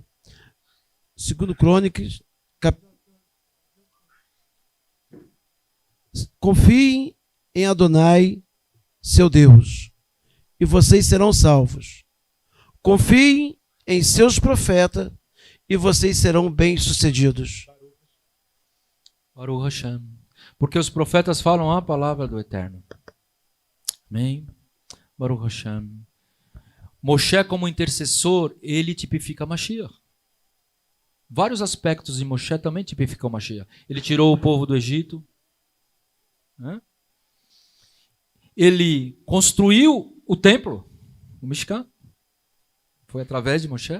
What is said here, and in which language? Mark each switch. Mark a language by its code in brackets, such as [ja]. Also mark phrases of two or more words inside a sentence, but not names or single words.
[pt] Segundo Crônicas, confiem em Adonai, seu Deus, e vocês serão salvos. Confiem em seus profetas, e vocês serão bem-sucedidos. [he] ברוך השם. [pt] Porque os profetas falam a palavra do Eterno. Amém? [he] ברוך השם. [pt] Moshe, como intercessor, ele tipifica Mashiach. Vários aspectos de Moshe também tipificam Mashiach. Ele tirou o povo do Egito. Né? Ele construiu o templo, o Mishkan. Foi através de Moshe.